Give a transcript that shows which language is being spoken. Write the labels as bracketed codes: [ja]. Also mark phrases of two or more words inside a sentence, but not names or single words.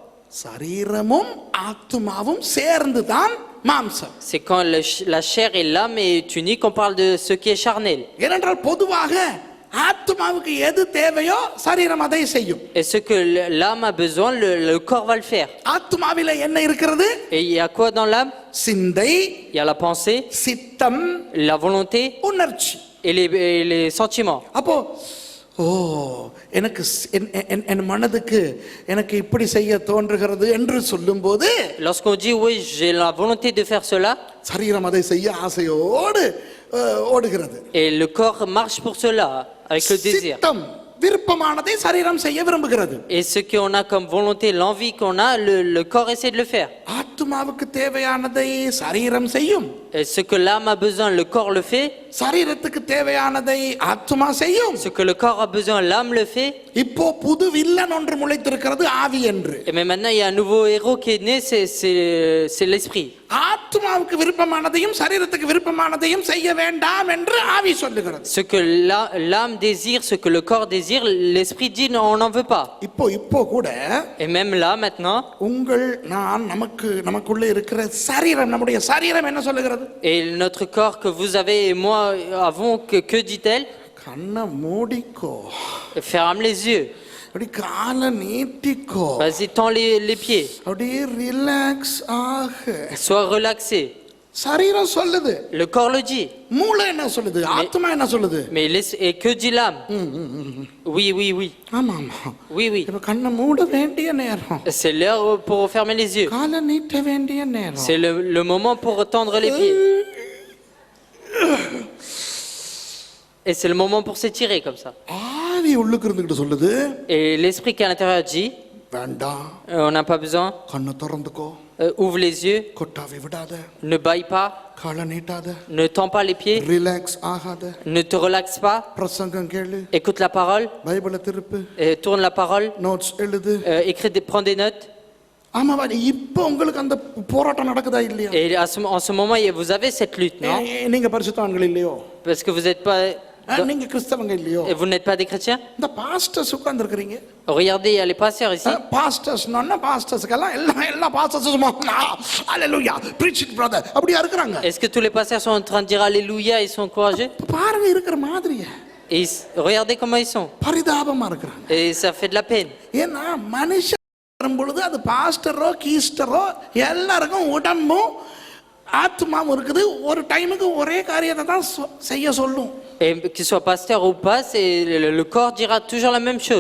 [ta] சரீரமும் ஆத்துமாவும் சேர்ந்து தான் மாம்சம். [fr] C'est quand la chair et l'âme est unie qu'on parle de ce qui est charnel. [ta] ஏனென்றால் பொதுவாக ஆத்துமாவுக்கு எது தேவையோ சரீரம் அதை செய்யும். [fr] Et ce que l'âme a besoin, le corps va le faire. [ta] ஆத்துமாவிலே என்ன இருக்கிறது? [fr] Et il y a quoi dans l'âme? [ta] சிந்தை, [fr] Il y a la pensée, [ta] சித்தம், [fr] la volonté [ta] உணர்ச்சி. [fr] et les sentiments. [ta] அப்போ எனக்கு என் மனதுக்கு எனக்கு இப்படி செய்ய தோன்றுகிறது என்று சொல்லும்போது, [fr] Lorsqu'on dit oui, j'ai la volonté de faire cela, [ta] சரீரம் அதை செய்ய ஆசையோடு ஓடுகிறது. [fr] et le corps marche pour cela avec le désir. [ta] சித்தம் விருப்பமானதை சரீரம் செய்ய விரும்புகிறது. [fr] Et ce qu'on a comme volonté, l'envie qu'on a, le corps essaie de le faire. [ta] ஆத்துமாவுக்கு தேவையானதை சரீரம் செய்யும். [fr] Et ce que l'âme a besoin, le corps le fait. [ta] சரீரத்துக்கு தேவையானதை ஆத்துமா செய்யும். [fr] Ce que le corps a besoin, l'âme le fait. [ta] இப்போ புது வில்லன் ஒன்று முளைத்திருக்கிறது, ஆவி என்று. [fr] Et mais maintenant, il y a un nouveau héros qui est né, c'est l'esprit. [ta] ஆத்மாவுக்கு விருப்பமானதையும் சரீரத்துக்கு விருப்பமானதையும் செய்ய வேண்டாம் என்று ஆவி சொல்லுகிறது. [fr] Ce que l'âme désire, ce que le corps désire, l'esprit dit non, on n'en veut pas. [ta] இப்போ கூட [fr] Et même là, maintenant, [ta] உங்கள் நான் நமக்குள்ள இருக்கிற சரீரம், நம்முடைய சரீரம் என்ன சொல்லுகிறது? [fr] et notre corps que vous avez et moi avons, que dit-elle? [ta] கண்ணை மூடிக்கோ, [fr] Ferme les yeux. [ta] அப்படி காலை நீட்டிக்கோ, [fr] Vas-y, tends les pieds. [ta] அப்படியே ரிலாக்ஸ் ஆகு. [fr] Sois relaxé. [ta] சரீரம் சொல்லுது, [fr] Le corps le dit. [ta] மூளை என்ன சொல்லுது, ஆத்மா என்ன சொல்லுது? [fr] Mais et que dit l'âme? Oui, oui, oui. [ta] ஆமா ஆமா, [fr] Oui, oui. [ta] இப்ப கண்ணை மூட வேண்டிய நேரம், [fr] C'est l'heure pour fermer les yeux. [ta] காலை நீட்ட வேண்டிய நேரம். [fr] C'est le moment pour tendre les pieds. Et c'est le moment pour s'étirer comme ça. [ta] ஆவி உள்ளுக்கு இருந்துகிட்டு சொல்லுது, [fr] Et l'esprit qui est à l'intérieur dit, [ta] வேண்டாம், [fr] on n'a pas besoin, [ta] கண்ணை திறந்துக்கோ, [fr] ouvre les yeux, [ta] கொட்டாவி விடாத, [fr] ne baille pas, [ta] காலை நீட்டாத, [fr] ne tends pas les pieds, [ta] ரிலாக்ஸ் ஆகாத, [fr] ne te relaxe pas, [ta] பிரசங்கம் கேளு, [fr] écoute la parole, [ta] பைபிளை திருப்பு, [fr] tourne la parole, [ta] நோட்ஸ் எழுது. [fr] prends des notes. [ta] ஆமாவா, இப்போ உங்களுக்கு அந்த போராட்டம் நடக்குதா இல்லையா? [fr] Et en ce moment, vous avez cette lutte, non? [ta] நீங்க பரிசுத்தவான்கள் இல்லையோ, [fr] Parce que vous n'êtes pas, [ta] நீங்க கிறிஸ்தவங்க இல்லையோ, [fr] et vous n'êtes pas des chrétiens. [ta] இந்த பாஸ்டர்ஸ் உட்கார்ந்து இருக்கீங்க. [fr] Regardez, il y a les pasteurs ici. [ta] பாஸ்டர்ஸ்னா பாஸ்டர்ஸ்க்கெல்லாம் எல்லா பாஸ்டர்ஸும் ஹalleluya [en] preaching brother [ta] அப்படியே இருக்காங்க. [fr] Est-ce que tous les pasteurs sont en train de dire alléluia, ils sont courageux? [ta] பாருங்க இருக்கிற மாதிரியே, [fr] Et regardez comment ils sont. [ta] பரிதாபமா இருக்காங்க. [fr] Et ça fait de la peine. [ta] ஏன்னா மனுஷன் வரும்பொழுது அது பாஸ்டரோ கீஸ்டரோ எல்லாருக்கும் உடம்பும் ஆத்மாவும் இருக்குது, ஒரு டைமுக்கு ஒரே காரியத்தை தான் செய்ய சொல்லும். [fr] Et qu'il soit pasteur ou pas, le corps dira toujours la même chose.